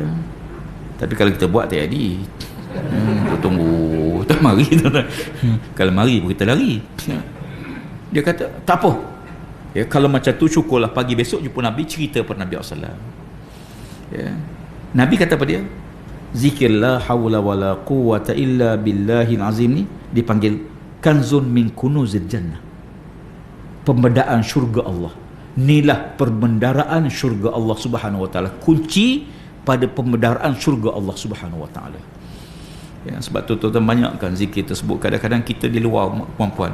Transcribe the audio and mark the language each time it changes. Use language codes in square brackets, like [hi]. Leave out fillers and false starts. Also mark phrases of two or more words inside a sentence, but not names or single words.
[ms] Tapi kalau kita buat tak jadi. Tunggu, tak mari tuan-tuan. Kalau mari pun kita lari. Dia kata, tak apa. Ya, kalau macam tu syukurlah, pagi besok jumpa Nabi, cerita pada Nabi SAW. Ya. Nabi kata pada dia, zikir [ar] لا حول ولا قوة إلا بالله العظيم [ms] ni dipanggil [ar] كنز من كنوز الجنة. [ms] Pembendaan syurga Allah. Inilah perbendaraan syurga Allah [ar] سبحانه وتعالى. [ms] Kunci pada pembendaraan syurga Allah [ar] سبحانه وتعالى. [ms] Ya, sebab tu tuan-tuan banyakkan zikir tersebut. Kadang-kadang kita di luar puan-puan.